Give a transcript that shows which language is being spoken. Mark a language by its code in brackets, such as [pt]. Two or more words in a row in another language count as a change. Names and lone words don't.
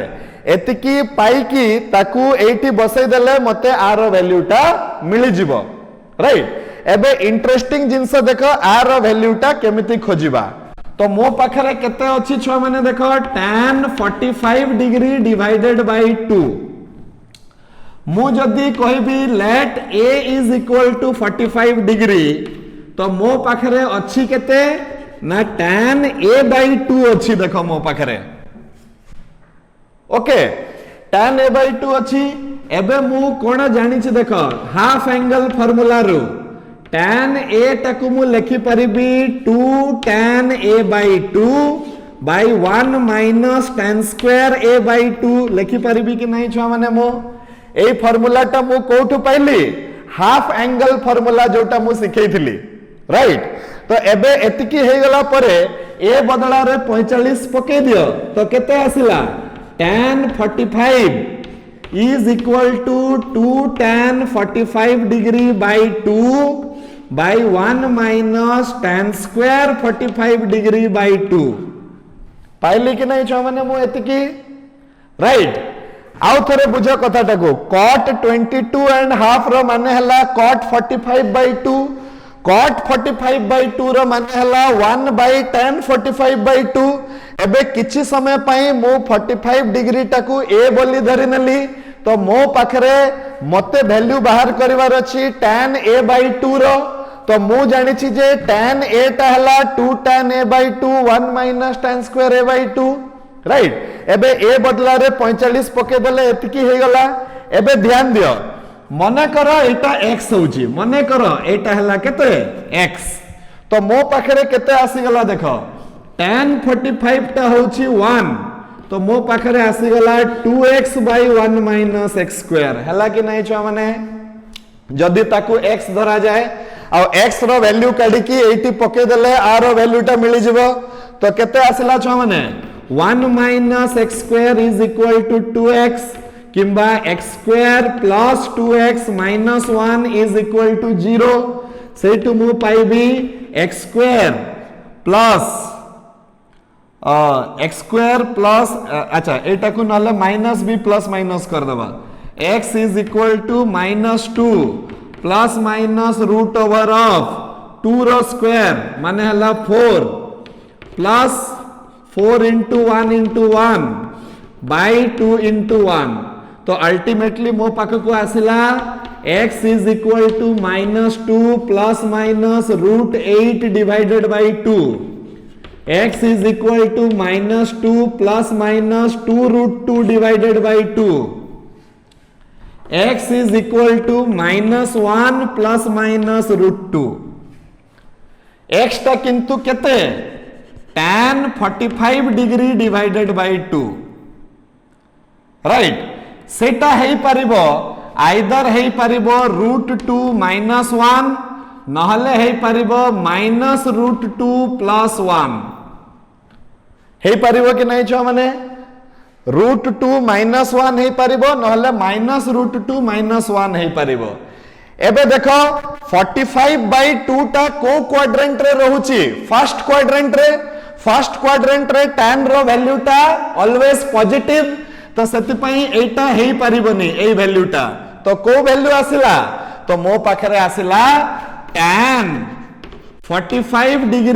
[or] ଏତିକି ପାଇ କି ତାକୁ ଏଠି ବସେଇ ଦେଲେ ମତେ ଆଉ ଭାଲ୍ୟୁଟା ମିଳି ଯିବ ରାଇଟ ଏବେ ଇଣ୍ଟରେଷ୍ଟିଂ ଜିନିଷ ଦେଖ ଆଉ ଭାଲ୍ୟୁଟା କେମିତି ଖୋଜିବା ତ ମୋ ପାଖରେ କେତେ ଅଛି ଛ ମାନେ ଦେଖ [en] tan 45 degree divided by 2 [or] ମୁଁ ଯଦି କହିବି [en] let a is equal to 45 degree [or] ତ ମୋ ପାଖରେ ଅଛି କେତେ ନା tan a/2 ଅଛି ଦେଖ ମୋ ପାଖରେ ଓକେ tan a/2 ଅଛି ଏବେ ମୁଁ କଣ ଜାଣିଛି ଦେଖ [en] half angle formula [or] रो tan a ତାକୁ ମୁଁ ଲେଖି ପାରିବି [en] 2 tan a/2 by 1 minus tan square a/2 [or] ଲେଖି ପାରିବି କି ନାହିଁ ଛୁଆ ମାନେ ମୋ ଏ ଫର୍ମୁଲା ଟା ମୁଁ କୋଉଠୁ ପାଇଲି [en] half angle formula [or] ଯୋଉଟା ମୁଁ ଶିଖେଇଥିଲି ରାଇଟ ତ ଏବେ ଏତିକି ହେଇଗଲା ପରେ ଏ ବଦଳାରେ 45 ପକେଇ ଦିଅ ତ କେତେ ଆସିଲା [en] tan 45 is equal to 2 tan 45 degree by 2 [or] by 1 minus tan square 45 degree by 2 ପାଇଲି କି ନାହିଁ ଛ ମାନେ ମୁଁ ଏତିକି ରାଇଟ ଆଉ ଥରେ ବୁଝ କଥାଟା କୋ cot 22.5 ର ମାନେ ହେଲା cot 45/2 cot 45/2 ର ମାନେ ହେଲା [en] 1 by tan [or] 45/2 ଏବେ କିଛି ସମୟ ପାଇଁ ମୁଁ 45 ଡିଗ୍ରୀ ତାକୁ a ବୋଲି ଧରି ନେଲି ତ ମୋ ପାଖରେ ମତେ ଭାଲ୍ୟୁ ବାହାର କରିବାର ଅଛି tan a/2 ର ତ ମୁଁ ଜାଣିଛି ଯେ tan a ଟା ହେଲା 2 tan a/2 [en] 1 minus tan square a/2 [or] ରାଇଟ ଏବେ a ବଦଳାରେ 45 ପକେଇ ଦେଲେ ଏତିକି ହେଇଗଲା ଏବେ ଧ୍ୟାନ ଦିଅ ମନେ କର ଏଟା x ହେଉଛି ମନେ କର ଏଟା ହେଲା କେତେ x ତ ମୋ ପାଖରେ କେତେ ଆସିଗଲା ଦେଖ tan 45 ଟା ହେଉଛି 1 ତ ମୋ ପାଖରେ ଆସିଗଲା [en] 2x by 1 minus x square [or] ହେଲା କି ନାହିଁ ଛ ମାନେ ଯଦି ତାକୁ x ଧରାଯାଏ ଆଉ x ର ଭାଲ୍ୟୁ କାଢ଼ିକି ଏଠି ପକେଇ ଦେଲେ r ର ଭାଲ୍ୟୁଟା ମିଳି ଯିବ ତ କେତେ ଆସିଲା ଛ ମାନେ [en] 1 minus x square is equal to 2x किंबा x square plus 2x minus 1 is equal to 0 [or] ସେଥୁ ମୁଁ ପାଇବି [en] x square plus x square plus [or] ଅଚ୍ଛା ଏଟା କୁ ନେଲେ ମାଇନସ ଭି ପ୍ଲସ ମାଇନସ କରି ଦେବା [en] x is equal to -2 plus minus root over of 2 रो स्क्वायर [or] ମାନେ ହେଲା [en] 4 plus 4 into 1 into 1 by 2 into 1 [or] ତ ଅଲଟିମେଟଲି ମୋ ପାଖକୁ କଣ ଆସିଲା [en] x is equal to -2 plus minus root 8 divided by 2 x is equal to -2 plus minus 2 root 2 divided by 2 x is equal to -1 plus minus root 2 x [or] ଟା କିନ୍ତୁ କେତେ [en] tan 45 degree divided by 2 [or] ରାଇଟ ସେଟା ହେଇ ପାରିବ ଆଇଦର ହେଇ ପାରିବ √2 -1 ନହେଲେ ହେଇ ପାରିବ -√2 + 1 ହେଇ ପାରିବ କି ନାହିଁ ଛ ମାନେ √2 -1 ହେଇ ପାରିବ ନହେଲେ -√2 -1 ହେଇ ପାରିବ ଏବେ ଦେଖ 45/2 ଟା କେଉଁ କ୍ୱାଡ୍ରାଣ୍ଟରେ ରହୁଛି [en] first quadrant [or] ରେ tan ର ଭାଲ୍ୟୁ ଟା [en] always positive [or] ତ ସେଥିପାଇଁ ଏଟା ହେଇ ପାରିବନି ଏଇ ଭାଲ୍ୟୁଟା ତ କେଉଁ ଭାଲ୍ୟୁ ଆସିଲା ତ ମୋ ପାଖରେ ଆସିଲା tan 45 ଡିଗ୍ରୀ